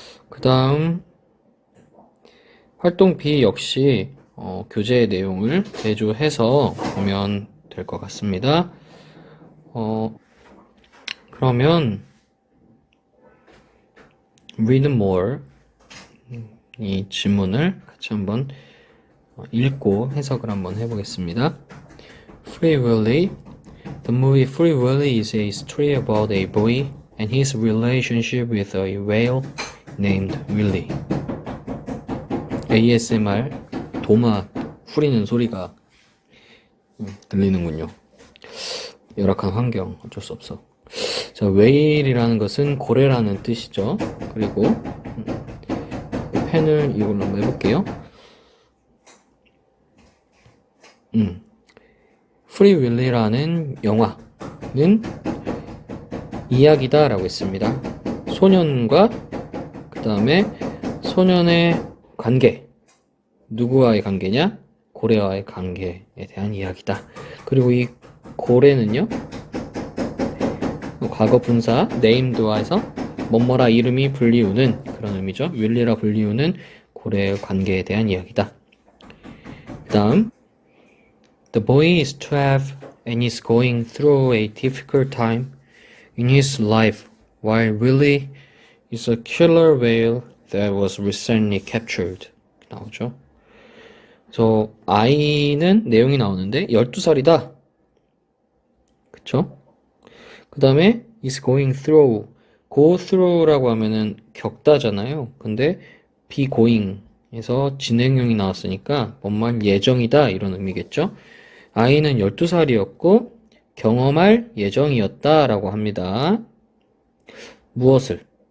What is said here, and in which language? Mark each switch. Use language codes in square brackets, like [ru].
[ko] 그 다음 활동 B 역시 교재 내용을 대조해서 보면 될 것 같습니다. 그러면 [en] read more [ko] 이 지문을 같이 한번 읽고 해석을 한번 해보겠습니다. [en] Free Willy. The movie Free Willy is a story about a boy and his relationship with a whale named Willy. [ko] ASMR 도마 후리는 소리가 들리는군요. 열악한 환경 어쩔 수 없어. 자, whale이라는 것은 고래라는 뜻이죠. 그리고 펜을 이걸로 한번 해볼게요. 프리 윌리라는 영화는 이야기다 라고 했습니다. 소년과 그 다음에 소년의 관계, 누구와의 관계냐? 고래와의 관계에 대한 이야기다. 그리고 이 고래는요, 과거 분사 named와 해서 뭐뭐라 이름이 불리우는 그런 의미죠. 윌리라 불리우는 고래의 관계에 대한 이야기다. 그 다음 [en] The boy is 12 and is going through a difficult time in his life while Willie is a killer whale that was recently captured. [ko] 나오죠. 그래서 아이는 내용이 나오는데 12살이다. 그쵸? 그 다음에 [en] is going through. [ko] go through라고 하면은 겪다잖아요. 근데 be going 에서 진행형이 나왔으니까 뭔 말 예정이다 이런 의미겠죠. 아이는 12살이었고 경험할 예정이었다 라고 합니다. 무엇을?